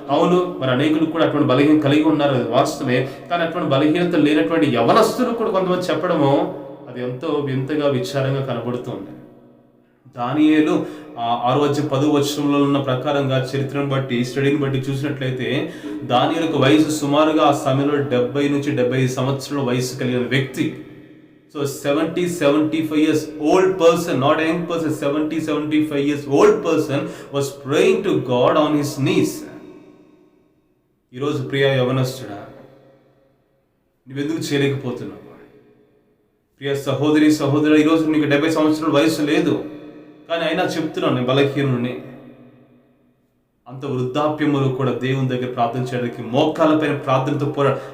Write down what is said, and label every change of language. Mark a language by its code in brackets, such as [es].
[te] అవును, మరి అనేకులు కూడా అటువంటి బలహీనం కలిగి ఉన్నారు, అది వాస్తవమే. కానీ అటువంటి బలహీనత లేనటువంటి యవనస్తులు కూడా కొంతమంది చెప్పడము అది ఎంతో వింతగా, విచారంగా కనబడుతుంది. దానియేలు 6వ అధ్యాయం 10వ వచనంలో ఉన్న ప్రకారంగా చరిత్రను బట్టి, స్టడీని బట్టి చూసినట్లయితే దానియేలుకు వయసు సుమారుగా ఆ సమయంలో 70 నుంచి 75 సంవత్సరాల వయసు కలిగిన వ్యక్తి. [en] So 75 years old person, not a young person, 75 years old person was praying to God on his knees. [te] ఈరోజు ప్రియ యవనస్తుడా, నువ్వెందుకు చేయలేకపోతున్నావు? ప్రియ సహోదరి, సహోదరు, ఈరోజు నీకు 70 సంవత్సరాల వయసు లేదు, కానీ అయినా చెప్తున్నాను, నేను బలహీనుడిని. అంత వృద్ధాప్యములో కూడా దేవుని దగ్గర ప్రార్థన చేయడానికి మోకాళ్ళపైన ప్రార్థనతో పోరాడు.